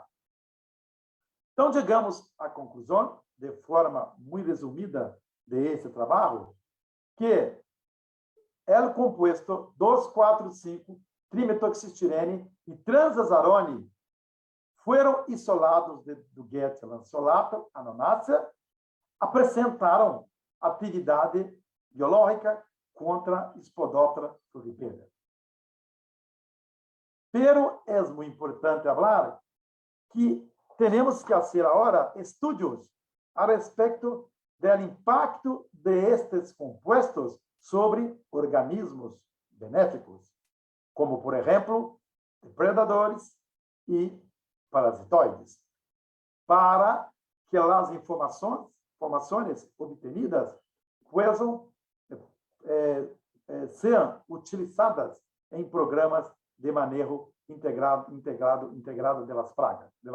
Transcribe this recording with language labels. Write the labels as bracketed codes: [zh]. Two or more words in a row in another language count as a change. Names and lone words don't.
[pt] Então, chegamos à conclusão, de forma muito resumida, desse trabalho, que o composto 2,4,5 trimetoxistirene e transazarone foram isolados de Duguetia lanceolata anonácea, apresentaram atividade biológica contra Spodoptera fluvipeira. Pero é muito importante falar que temos que fazer agora estudos a respeito do impacto destes compostos sobre organismos benéficos, como, por exemplo, depredadores e parasitoides, para que as informações obtidas possam ser utilizadas em programas de manejo integrado das pragas.